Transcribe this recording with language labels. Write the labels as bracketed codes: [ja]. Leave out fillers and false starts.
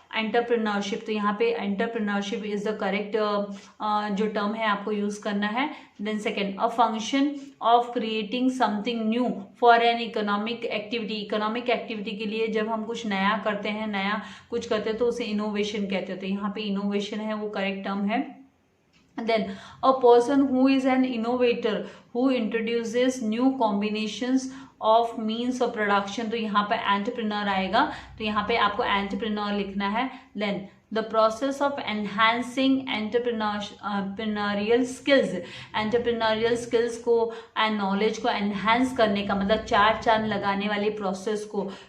[hi] Entrepreneurship. तो यहाँ पे एंटरप्रेन्योरशिप इज द करेक्ट जो टर्म है आपको यूज करना है। [en] Then second, a function of creating something new for an economic activity. [hi] Economic activity के लिए जब हम कुछ नया करते हैं, नया कुछ करते हैं तो उसे इनोवेशन कहते हैं। तो यहाँ पे इनोवेशन है वो करेक्ट टर्म है। [en] Then a person who is an innovator who introduces new combinations of means of production। [hi] तो यहाँ पे एंटरप्रेन्योर आएगा, तो यहाँ पे आपको एंटरप्रेन्योर लिखना है। [en] Then the process of enhancing entrepreneurial skills को and knowledge को enhance [hi] करने का मतलब चार चांद लगाने वाले [en] process को